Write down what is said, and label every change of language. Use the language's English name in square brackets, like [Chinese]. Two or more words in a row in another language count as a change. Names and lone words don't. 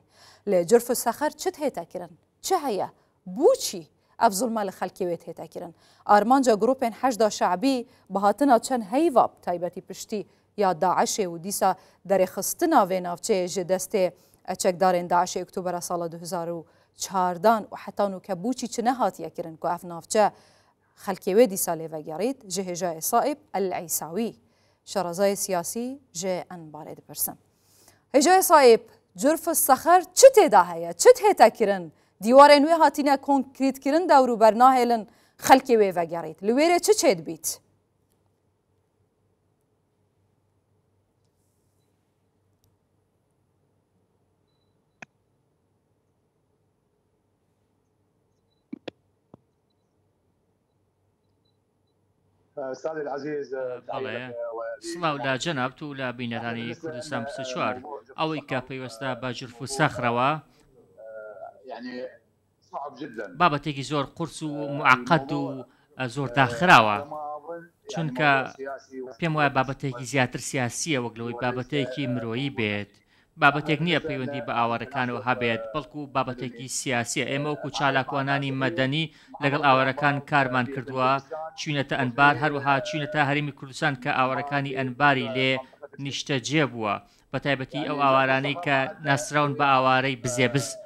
[Kurdish] لێ جرف السەخر چت هێتەکردن چه هەیە بوچی ئەف زوڵمە لە خەلکێوێت هێتەکردن ئارمانجا گروپێن حەشدا شعبی بەهاتنە چەند هەیڤاب تایبەتی پشتی یا داعشێ و دیسا دەرێخستنا وێ ناوچەیە ژێ دەستێ چەکدارên داعشê ئۆکتۆبەرە ساڵە 2014 و حتان و کە بوچی چ نەهاتیەکردن کو ئەف ناوچە خەلکێوێ دیسا لێڤەگەڕیت ji hêjayê Saîb el-Eîsawî şerezayê siyasî ji Enbarê dipirsin. Hêjayê Saîb Curf Sexer çi têda heye çi hêtekirin dîwarên wê hatîne konkrîtkirin dewrûber nahêlin xelkê wê vegerît li wêrê çi çê dibît? [Arabic] سادة العزيز [Central Kurdish] سڵاو لا جەناب و لە بینەرانی کوردستان 24 ئەوەی کە پەیوەستە بە جرف و سەخرەوە بابەتێکی زۆر قورس و معقەد و زۆر داخراوە چونکە پێم وایە بابەتێکی زیاتر سیاسیە وەک لەوەی بابەتێکی مرۆیی بێت بابەتێک نییە پەیوەندی بە ئاوارەکانەوە هەبێت بەڵکو بابەتێکی سیاسیە ئێمە وەکو چالاکوانانی مەدەنی لەگەڵ ئاوارەکان کارمان کردووە چوینەتە ئەنبار هەروەها چوینەتە هەرێمی کوردستان کە ئاوارەکانی ئەنباری لێ نیشتەجێ بووە بە تایبەتی ئەو ئاوارانەی کە ناسراون بە ئاوارەی بزێبز